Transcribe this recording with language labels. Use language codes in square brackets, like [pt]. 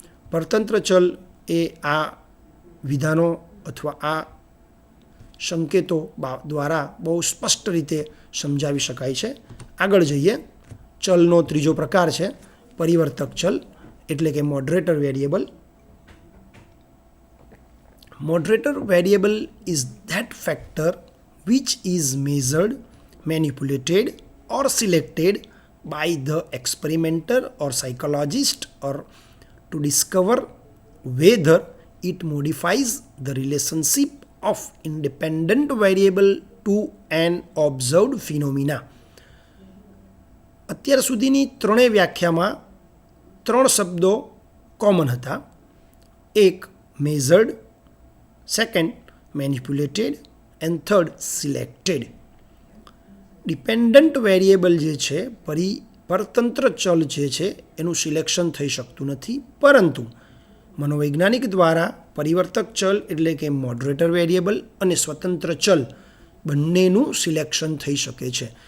[gu] પરતંત્ર ચલ એ આ વિધાનો અથવા આ સંકેતો દ્વારા બહુ સ્પષ્ટ રીતે સમજાવી શકાય છે. આગળ જઈએ. ચલનો ત્રીજો પ્રકાર છે પરિવર્તક ચલ, એટલે કે moderator variable. [en] Moderator variable is that factor which is measured, manipulated or selected by the experimenter or psychologist or to discover whether it modifies the relationship of independent variable to an observed phenomena. [gu] અત્યાર સુધીની ત્રણેય વ્યાખ્યામાં ત્રણ શબ્દો common હતા. એક [en] Measured, second manipulated and third selected. [gu] Dependent variable જે છે, પરતંત્ર ચલ જે છે એનું સિલેક્શન થઈ શકતું નથી, પરંતુ મનોવૈજ્ઞાનિક દ્વારા પરિવર્તક ચલ એટલે કે મોડરેટર વેરિયેબલ અને સ્વતંત્ર ચલ બંનેનું સિલેક્શન થઈ શકે છે.